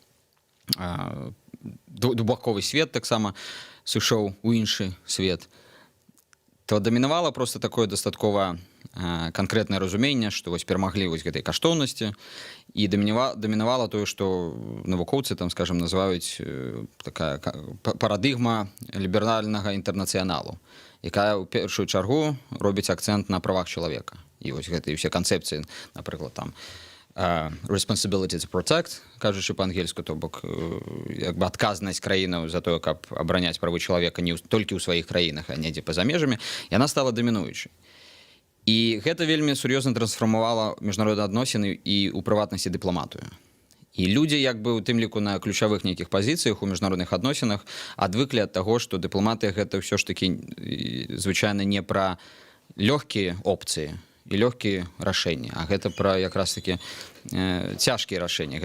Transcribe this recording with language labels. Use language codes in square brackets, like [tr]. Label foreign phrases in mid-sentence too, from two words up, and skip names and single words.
[be] двухбаковы свет таксама сышоў у іншы свет, то дамінавала проста такое дастаткова канкрэтнае разуменне, што вось перамаглі вось гэтай каштоўнасці, і дамінавала тое, што навукоўцы скажам, называюць такая парадыгма ліберальнага інтэрнацыяналу, якая ў першую чаргу робіць акцэнт на правах чалавека. І вось гэтыя ўсе канцэпцыі, напрыклад, [en] responsibility to protect, [be] кажучы па-ангельску, то бок як бы адказнасць краінаў за тое, каб абараняць правы чалавека не толькі ў сваіх краінах, а недзе па-за межамі, яна стала дамінуючай. І гэта вельмі сур'ёзна трансфармавала міжнародныя адносіны і ў прыватнасці дыпламатыю. І людзі, як бы у тым ліку на ключавых нейкіх пазіцыях у міжнародных адносінах адвыклі ад таго, што дыпламатыя гэта ўсё ж такі звычайна не пра лёгкія опцыі і лёгкія рашэнні, а гэта пра якраз такі цяжкія рашэнні.